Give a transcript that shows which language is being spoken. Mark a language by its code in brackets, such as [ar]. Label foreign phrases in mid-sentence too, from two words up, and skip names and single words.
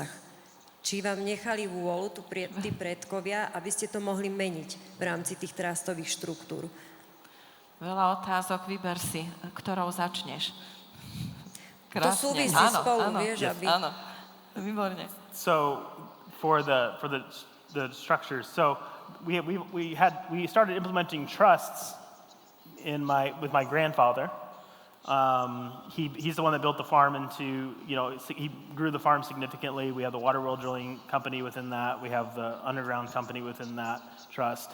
[sk] Či vám nechali vôľu tí predkovia, aby ste to mohli meniť v rámci tých trustových štruktúr? Veľa otázok, vyber si, ktorou začneš. Krásne. To súvisí spolu, vieš, aby... Áno, výborne. [en] So for the structures, so we started implementing trusts with my grandfather. He's the one that built the farm into, he grew the farm significantly. We have the water well drilling company within that. We have the underground company within that trust.